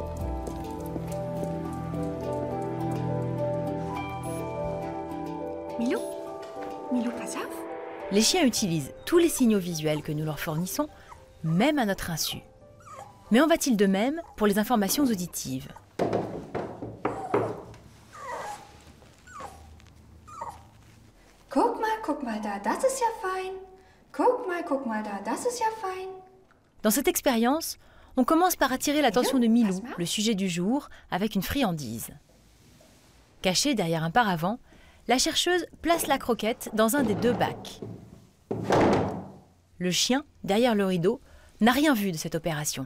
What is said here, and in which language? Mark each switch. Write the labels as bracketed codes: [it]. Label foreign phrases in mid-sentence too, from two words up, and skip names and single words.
[de] Milou, passe auf. [fr] Les chiens utilisent tous les signaux visuels que nous leur fournissons, même à notre insu. Mais en va-t-il de même pour les informations auditives? [de] Guck mal da, das ist ja fein. Guck mal da, das ist ja fein. [fr] Dans cette expérience, on commence par attirer l'attention de Milou, le sujet du jour, avec une friandise. Cachée derrière un paravent, la chercheuse place la croquette dans un des 2 bacs. Le chien, derrière le rideau, n'a rien vu de cette opération.